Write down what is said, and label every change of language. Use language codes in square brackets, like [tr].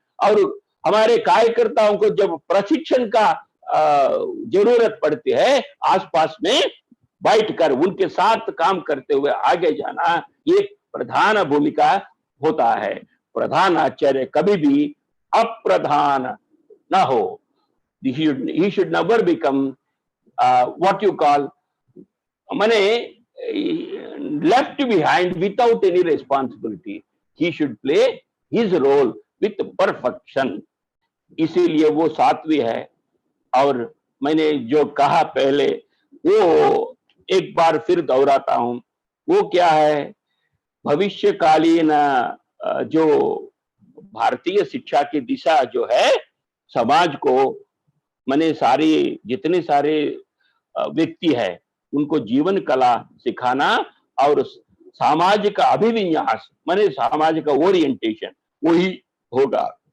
[hi] और हमारे कार्यकर्ताओं को जब प्रशिक्षण का जरूरत पड़ती है, आसपास में बैठकर उनके साथ काम करते हुए आगे जाना, ये प्रधान भूमिका होता है। प्रधान आचार्य कभी भी अप्रधान ना हो। [en] He should never become what you call माने left behind without any responsibility. He should play his role with perfection. [hi] इसीलिए वो सात्विक है। और मैंने जो कहा पहले वो एक बार फिर दोहराता हूं, वो क्या है, भविष्यकालीन जो भारतीय शिक्षा की दिशा जो है, समाज को माने सारी जितने सारे व्यक्ति है उनको जीवन कला सिखाना और सामाजिक अभिविन्यास माने सामाजिक ओरिएंटेशन वही होगा।